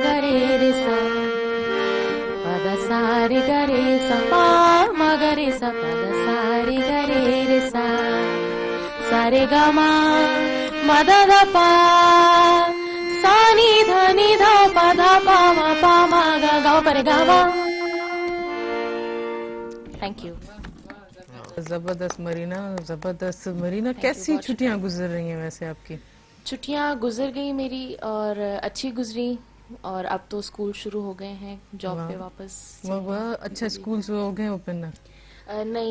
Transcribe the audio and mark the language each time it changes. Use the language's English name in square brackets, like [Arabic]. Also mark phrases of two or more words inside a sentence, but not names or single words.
[Hindi] रे सा पद सा रे ग रे सा पा म ग रे सा पद सा रे ग रे सा सा रे ग म म द ध पा सा नि ध प ध प म ग ग प रे ग म. [English] Thank you. [Hindi] जबरदस्त मरीना, जबरदस्त मरीना. कैसी छुट्टियां गुजर रही हैं वैसे आपकी? छुट्टियां गुजर गई मेरी और अच्छी गुजरी, और अब तो स्कूल शुरू हो गए हैं, जॉब पे वापस. वाह वाह, अच्छा स्कूल हो गए ओपन? नहीं,